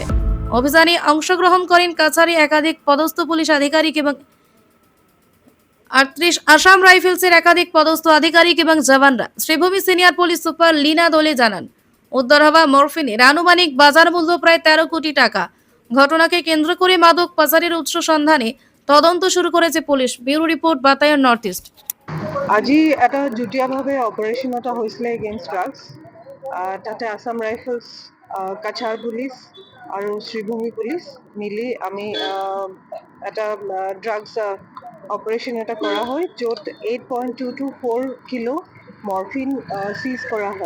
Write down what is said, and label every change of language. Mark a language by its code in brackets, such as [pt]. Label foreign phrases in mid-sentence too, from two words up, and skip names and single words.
[bn] অভিযানে অংশগ্রহণ করেন কাছাড়ি একাধিক পদস্থ পুলিশ আধিকারিক এবং 38 আসাম রাইফেলসের একাধিক পদস্থ আধিকারিক এবং জওয়ানরা। শ্রীভূমি সিনিয়র পুলিশ সুপার লীনা দোলে জানান, উদ্ধার হওয়া মরফিনের আনুমানিক বাজার মূল্য প্রায় 13 কোটি টাকা। ঘটনাকে কেন্দ্র করে মাদক পাচারের উৎস সন্ধানে তদন্ত শুরু করেছে পুলিশ। [en] bureau report, Batayan North East. [as] আজি এটা যুটীয়াভাৱে অপাৰেশ্যন এটা হৈছিলে [en] against drugs. [as] তাতে আসাম ৰাইফলছ, কাছাৰ পুলিচ আৰু শ্ৰীভূমি পুলিচ মিলি আমি এটা [en] drugs operation [as] এটা কৰা হয়, য'ত 8.224 কিলো মৰফিন চিজ কৰা হয়।